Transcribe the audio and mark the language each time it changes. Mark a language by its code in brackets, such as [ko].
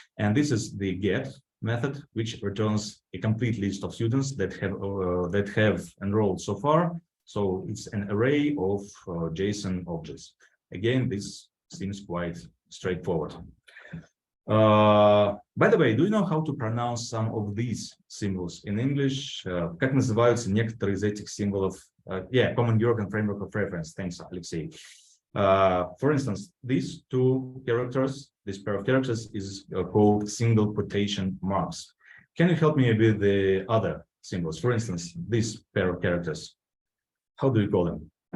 [en] And this is the get method, which returns a complete list of students that have enrolled so far. So it's an array of JSON objects. Again, this seems quite straightforward. By the way, do you know how to pronounce some of these symbols in English? [ru] Как называются некоторые из этих символов? [en] Yeah, Common European Framework of Reference. Thanks, Alexei. For instance, these two characters, this pair of characters is called single quotation marks. Can you help me with the other symbols? For instance, this pair of characters, how do you call them?